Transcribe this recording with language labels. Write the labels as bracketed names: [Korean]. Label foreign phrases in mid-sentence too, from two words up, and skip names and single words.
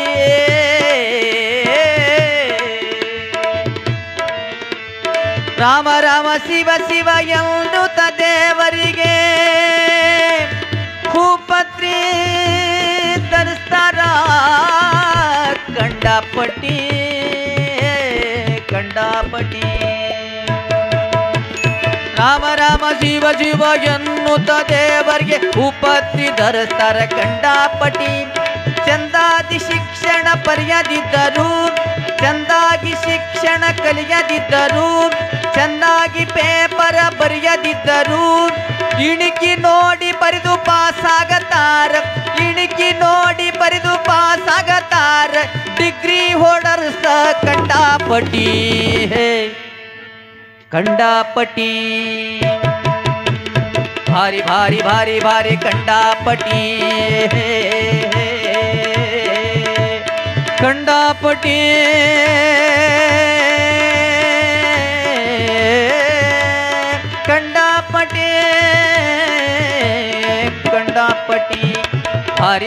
[Kannada] ರಾಮ ರಾಮ ಶಿವ ಶಿವ ಎನ್ನುತ್ತ ದೇವರಿಗೆ ಹೂಪತ್ರಿ ಧರಿಸ್ತಾರ ಕಂಡಾಪಟಿ ಕಂಡಾಪಟಿ ರಾಮ ರಾಮ ಶಿವ ಶಿವ ಎನ್ನುತ್ತ ದೇವರಿಗೆ ಹೂಪತ್ರಿ ಧರಿಸ್ತಾರ ಕಂಡಾಪಟಿ ಚಂದಾದಿ ಶಿಕ್ಷಣ ಪರ್ಯದಿದ್ದರು ಚಂದಾಗಿ ಶಿಕ್ಷಣ ಕಲಿಯದಿದ್ದರು ಚೆನ್ನಾಗಿ ಪೇಪರ ಬರೆಯದಿದ್ದರು ಇಣಿಕಿ ನೋಡಿ ಬರೆದು ಪಾಸಾಗತಾರ ಇಣಿಕಿ ನೋಡಿ ಬರೆದು ಪಾಸಾಗತಾರ [English] degree holders [Kannada] ಕಂಡಾಪಟಿ ಕಂಡಾಪಟಿ ಭಾರಿ ಭಾರಿ ಭಾರಿ ಭಾರಿ ಕಂಡಾಪಟಿ ಕಂಡಾಪಟಿ ಕಂಡಾಪಟಿ ಕಂಡಾಪಟಿ ಭಾರಿ